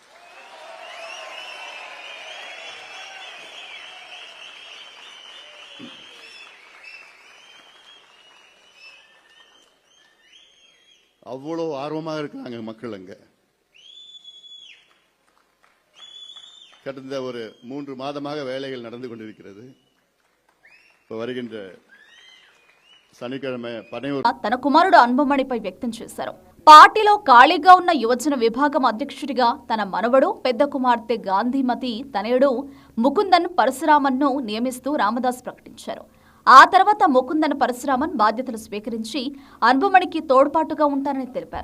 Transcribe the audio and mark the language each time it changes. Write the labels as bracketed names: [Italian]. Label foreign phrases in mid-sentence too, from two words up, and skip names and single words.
[Tamil] அவ்வளோ ஆர்வமாக இருக்கிறாங்க மக்கள். அங்க கடந்த ஒரு 3 மாதமாக வேலைகள் நடந்து கொண்டிருக்கிறது. இப்ப வருகின்ற శనికిழமை [Telugu] తన కుమారుడు అన్బుమణిపై వ్యక్తం చేశారు. పార్టీలో ఖాళీగా ఉన్న యువజన విభాగం అధ్యక్షుడిగా తన మనవడు పెద్ద కుమార్తె గాంధీమతి తనయుడు ముకుందన్ పరశురామన్ను నియమిస్తూ రామదాస్ ప్రకటించారు. ఆ తర్వాత ముకుందన్ పరశురామన్ బాధ్యతలు స్వీకరించి అన్బుమణికి తోడ్పాటుగా ఉంటారని తెలిపారు.